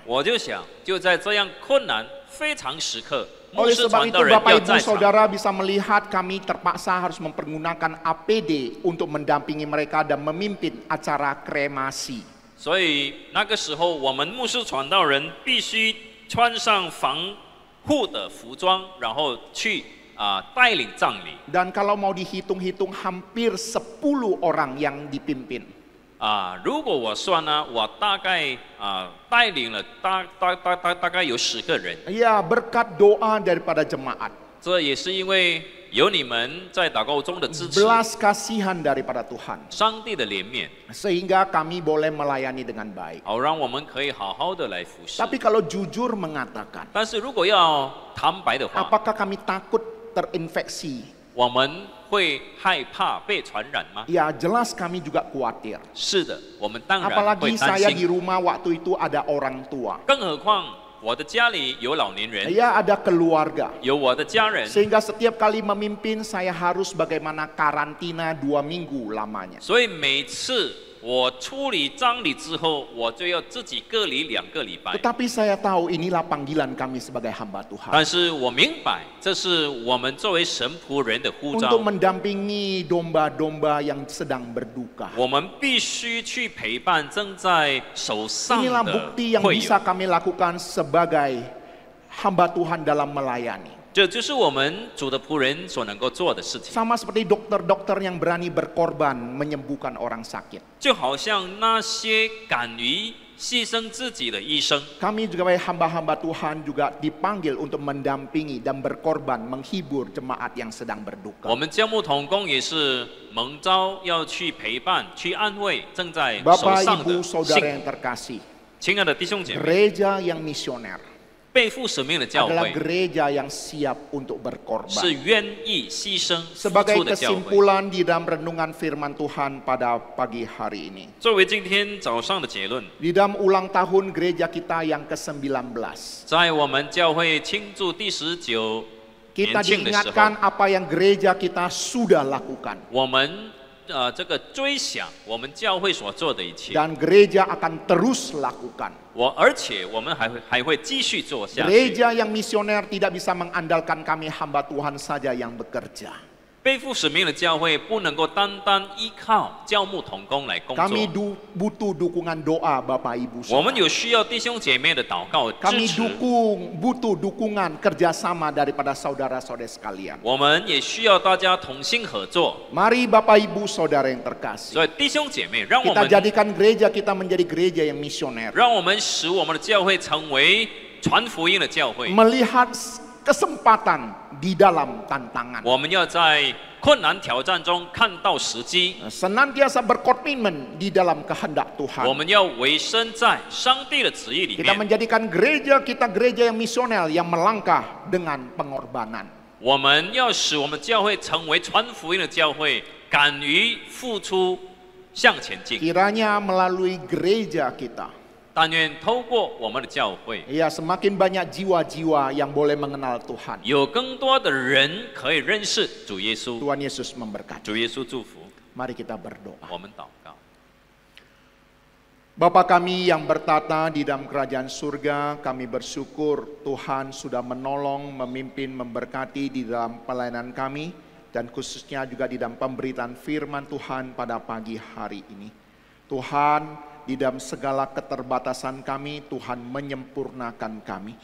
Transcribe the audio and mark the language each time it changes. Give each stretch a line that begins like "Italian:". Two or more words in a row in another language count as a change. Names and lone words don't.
Chinese: 我就想，就在这样困难非常时刻，牧
Indonesian: Oleh
Chinese: 师
Indonesian: sebab
Chinese: 传
Indonesian: itu
Chinese: 道人
Indonesian: Bapak
Chinese: 要
Indonesian: Ibu
Chinese: 在场。
Indonesian: Saudara bisa melihat kami terpaksa harus mempergunakan APD untuk mendampingi mereka dan memimpin acara kremasi.
Chinese: 所以那个时候，我们牧师传道人必须穿上防护的服装，然后去带领葬礼。
Indonesian: Dan kalau mau dihitung-hitung hampir 10 orang yang dipimpin.
Chinese: 如果我算呢，我大概带领了大概有10个人。
Indonesian: Ya, berkat doa daripada jemaat.
Chinese: 这也是因为有你们在祷告中的支持，
Indonesian: Belas kasihan daripada Tuhan.
Chinese: 上帝的怜悯，
Indonesian: Sehingga kami boleh melayani dengan baik.
Chinese: 好让我们可以好好的来服侍。
Indonesian: Tapi kalau jujur mengatakan,
Chinese: 但是如果要坦白的话，
Indonesian: apakah kami takut terinfeksi?
Chinese: 我们会害怕被传染吗？
Indonesian: Ya, jelas kami juga khawatir.
Chinese: 是的，我们当然会
Indonesian: Apalagi
Chinese: 担
Indonesian: saya di
Chinese: 心。
Indonesian: rumah waktu itu ada orang tua.
Chinese: 更何况我的家里有老年人，
Indonesian: Ya, ada keluarga.
Chinese: 有我的家人，
Indonesian: Sehingga setiap kali memimpin saya harus bagaimana karantina 2 minggu lamanya.
Chinese: 所以每次我处理葬礼之后，我就要自己隔离2个礼拜。
Indonesian: Tetapi saya tahu inilah panggilan kami sebagai hamba Tuhan.
Chinese: 但是我明白，这是我们作为神仆人的呼召。
Indonesian: Untuk mendampingi domba-domba yang sedang berduka.
Chinese: 我们必须去陪伴正在受伤
Indonesian: Inilah
Chinese: 的
Indonesian: bukti yang
Chinese: 会友
Indonesian: bisa，kami lakukan sebagai hamba Tuhan dalam melayani.
Chinese: 这就是我们主的仆人所能够做的事情。
Indonesian: Sama seperti dokter-dokter yang berani berkorban menyembuhkan orang sakit.
Chinese: 就好像那些敢于牺牲自己的医生，
Indonesian: Kami juga sebagai hamba-hamba Tuhan juga dipanggil untuk mendampingi dan berkorban menghibur jemaat yang sedang berduka.
Chinese: 我们教牧同工也是蒙召要去陪伴、去安慰正在受
Indonesian: Bapak
Chinese: 伤
Indonesian: Ibu
Chinese: 的
Indonesian: Saudara
Chinese: 信
Indonesian: yang terkasih,
Chinese: 亲爱的弟兄姐妹，
Indonesian: gereja yang misioner
Chinese: 背负使命的教
Indonesian: adalah
Chinese: 会
Indonesian: gereja yang siap untuk
Chinese: 是
Indonesian: berkorban.
Chinese: 愿意牺牲付
Indonesian: Sebagai
Chinese: 出的教会。
Indonesian: kesimpulan di dalam renungan firman Tuhan pada pagi hari ini.
Chinese: 作为今天早上的结论，
Indonesian: Di dalam ulang tahun gereja kita yang ke-19,
Chinese: 在我们教会庆祝第19
Indonesian: kita
Chinese: 年庆的时候，
Indonesian: diingatkan apa yang gereja kita sudah lakukan.
Chinese: 我们这个追想我们教会所做的一切，
Indonesian: Dan gereja akan terus lakukan.
Chinese: 而且我们还会继续做下去。
Indonesian: Gereja yang misioner tidak bisa mengandalkan kami hamba Tuhan saja yang bekerja.
Chinese: 背负使命的教会不能够单单依靠教牧同工来工
Indonesian: Kami
Chinese: 作，
Indonesian: butuh dukungan doa Bapak Ibu
Chinese: 我们
Indonesian: Saudara.
Chinese: 有需要弟兄姐妹的祷告支
Indonesian: Kami
Chinese: 持，
Indonesian: butuh dukungan kerjasama daripada saudara-saudara sekalian.
Chinese: 我们也需要大家同心合作。
Indonesian: Mari Bapak Ibu Saudara yang terkasih,
Chinese: 所以弟兄姐妹，让我
Indonesian: kita
Chinese: 们
Indonesian: jadikan gereja kita menjadi gereja yang misioner.
Chinese: 让我们使我们的教会成为传福音的教会。
Indonesian: Melihat kesempatan di dalam tantangan.
Chinese: 我们要在困难挑战中看到时机，
Indonesian: Senantiasa berkomitmen di dalam kehendak
Chinese: 我
Indonesian: Tuhan.
Chinese: 们要委身在上帝的旨意里
Indonesian: Kita
Chinese: 面。
Indonesian: menjadikan gereja kita gereja yang misional yang melangkah dengan pengorbanan.
Chinese: 我们要使我们教会成为传福音的教会，敢于付出向前进。
Indonesian: Kiranya melalui gereja kita,
Chinese: 但愿透过我们的教会，
Indonesian: ya semakin banyak jiwa-jiwa yang boleh mengenal Tuhan.
Chinese: 有更多的人可以认识主耶稣。
Indonesian: Tuhan Yesus memberkati.
Chinese: 主耶稣祝福，
Indonesian: Mari kita berdoa.
Chinese: 我们祷告。
Indonesian: Bapa kami yang bertata di dalam kerajaan surga, kami bersyukur Tuhan sudah menolong, memimpin, memberkati di dalam pelayanan kami, dan khususnya juga di dalam pemberitaan firman Tuhan pada pagi hari ini. Tuhan, di dalam segala keterbatasan kami, Tuhan menyempurnakan kami.